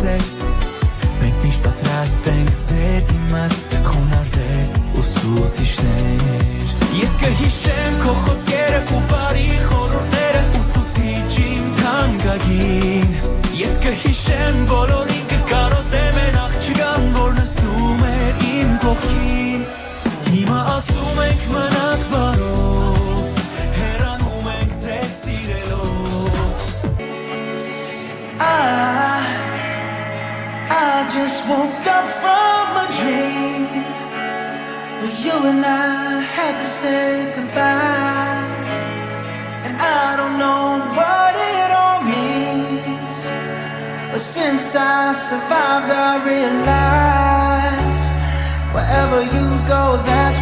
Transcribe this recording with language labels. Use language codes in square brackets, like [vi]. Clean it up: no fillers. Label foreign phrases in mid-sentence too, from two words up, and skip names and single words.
[hy] սեր Մենք միշտ պատրաստ ենք ձեր դիմաց Խոնարհվել ուսուցիչներ Ես կհիշեմ քո խոսքերը ու բարի խորհուրդները Ուսուցիչ իմ թանկագին Ես կհիշեմ բոլորին կկարոտեմ են աղջկան Որ նստում էր իմ կողքին Հիմա ասում ենք մնաք բարով Հեռանում ենք ձեզ սիրելով [en] I just woke up from a dream Where you and I had to say goodbye And I don't know what it all means But since I survived I realized Wherever you go that's